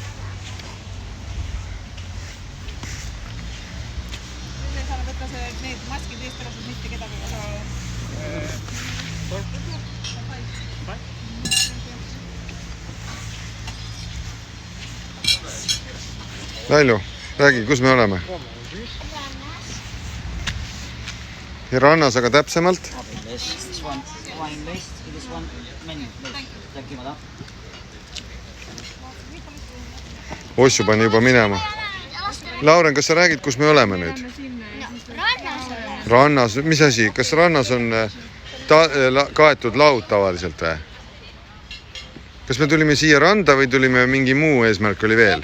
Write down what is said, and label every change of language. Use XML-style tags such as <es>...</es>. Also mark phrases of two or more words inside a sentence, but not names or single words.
<et>Nüüd saame võtta need maskid eest ära, sest mitte kedagi ei saa. Lailu, räägi, kus me oleme? Ja rannas, aga täpsemalt?</et> <en>This one, wine list, this one, menu list. Thank you, madam.</en> <et>Ossu pani juba minema. Lauren, kas sa räägid, kus me oleme nüüd? Rannas oleme. Rannas, mis asi? Kas rannas on kaetud laud tavaliselt või? Kas me tulime siia randa või tulime mingi muu eesmärk oli veel?</et>